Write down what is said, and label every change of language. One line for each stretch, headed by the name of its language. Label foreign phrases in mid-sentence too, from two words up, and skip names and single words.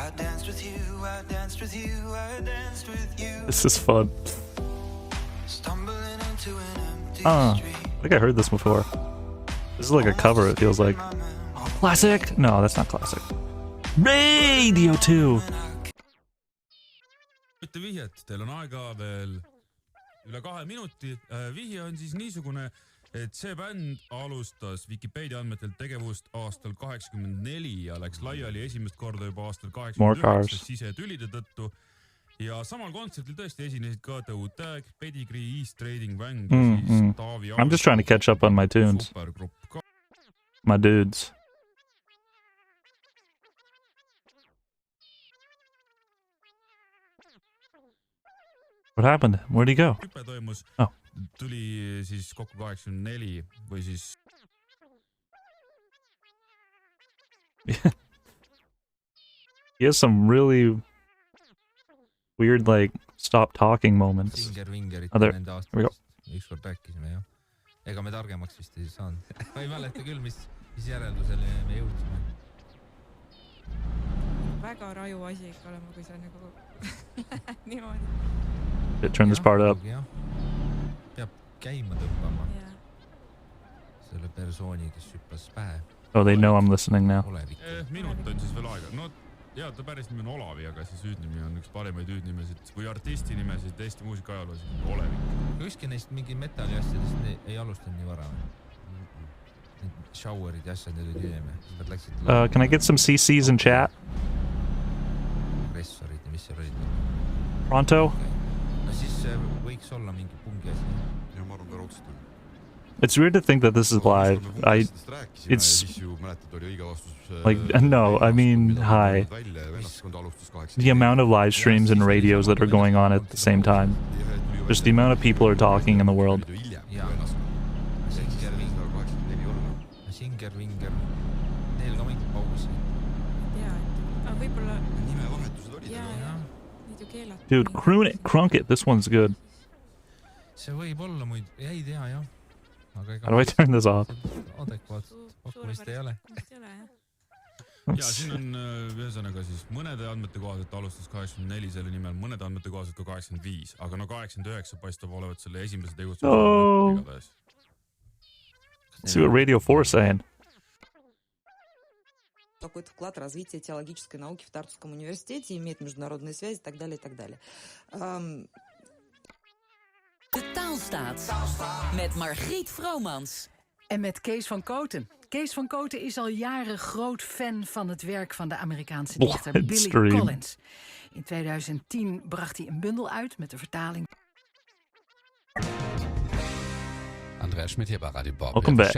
English: This is fun. I think I heard this before. This is like a cover, it feels like. Classic? No, that's not classic. Radio 2!
Estonian: vihjet, teil on aega veel üle 2 minuti. Vihje on siis niisugune, et see bänd alustas Wikipedia andmetel tegevust aastal 84 ja läks laiali esimest korda juba aastal 89 sisetülide tõttu. Ja samal kontserdil tõesti esinesid ka The Tag, Pedigree, East Trading Bang ja siis Taavi
English: I'm just trying to catch up on my tunes. My dudes. What happened? Where'd he go?
Estonian: Hüpe toimus,
English: oh.
Estonian: Tuli siis kokku 84 või siis...
English: He has some really weird, like, stop talking moments. Oh, there. Here we go.
Estonian: Ükskord rääkisime, jah. Ega me targemaks vist ei saanud. Ma ei mäleta küll, mis järeldusele me jõudsime. Väga raju asi ikka olema, kui sa nagu niimoodi.
English: Turn this part up.
Estonian: Peab käima tõmbama. Selle persooni, kes hüppas pähe.
English: Oh, they know I'm listening now.
Estonian: Minut on siis veel aega. No, ja ta päris nimi on Olavi, aga siis hüüdnimi on üks parimaid hüüdnimesid või artisti nimesid Eesti muusika ajaloos Olevik. Ükski neist mingi metalli asjadest ei alustanud nii vara. Showerid ja asjad olid hiljem.
English: Can I get some CCs in chat?
Estonian: Ressorid ja mis seal olid? Pronto? No siis võiks olla mingi pungi asi. Ja ma arvan ka raudselt.
English: It's weird to think that this is live. It's like, no, I mean, hi. The amount of live streams and radios that are going on at the same time. Just the amount of people are talking in the world. Dude, crunk it. This one's good.
Estonian: See võib olla muid, ei tea, jah.
English: How do I turn this off?
Estonian: Adekvaatselt pakkumist ei ole. Ja siin on ühesõnaga siis mõnede andmete kohaselt alustas 84 selle nimel, mõnede andmete kohaselt ka 85, aga no 89 paistab olevat selle esimese tegutsemise igatahes.
English: Let's see what Radio 4 is saying.
Russian: Какой-то вклад в развитие теологической науки в Тартусском университете, имеет международные связи и так далее, и так далее.
Dutch: De Taalstaat met Margriet Vromans. En met Kees van Kooten. Kees van Kooten is al jaren groot fan van het werk van de Amerikaanse dichter Billy Collins. In 2010 bracht hij een bundel uit met de vertaling.
German: Andreas Schmidt hier bei Radio Bob.
English: Welcome back.